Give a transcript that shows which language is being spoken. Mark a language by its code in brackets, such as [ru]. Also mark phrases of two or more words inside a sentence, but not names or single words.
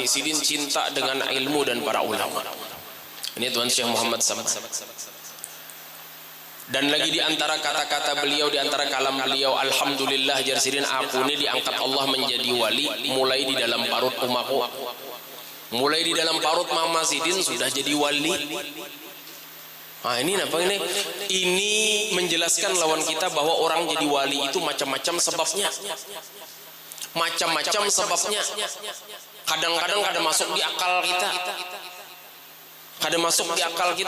[id] Sidin cinta dengan ilmu dan para ulama. Ini Tuan Syekh Muhammad Samad. Dan lagi di antara kata-kata beliau, di antara kalam beliau, alhamdulillah jar Sidin, aku ini diangkat Allah menjadi wali mulai di dalam parut umaku. [bjn] Mulai di dalam parut mama Sidin sudah jadi wali. [id] Nah ini apa ini? Ini menjelaskan lawan kita bahwa orang jadi wali itu macam-macam sebabnya. Macam-macam sebabnya. [bjn] Kadang-kadang kada masuk di akal kita. Kada masuk di akal kita.